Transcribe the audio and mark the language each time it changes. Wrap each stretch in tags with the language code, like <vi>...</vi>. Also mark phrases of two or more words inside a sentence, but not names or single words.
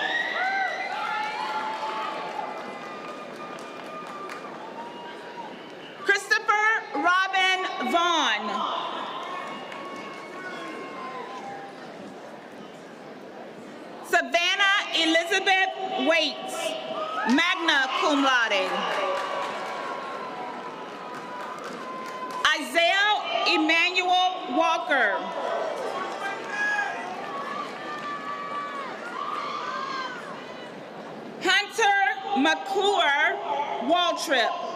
<en>Christopher Robin Vaughn. Savannah Elizabeth Waits,</en> <la>magna cum laude.</la> <en>Isaiah Emmanuel Walker. Hunter McClure Waltrip.</en>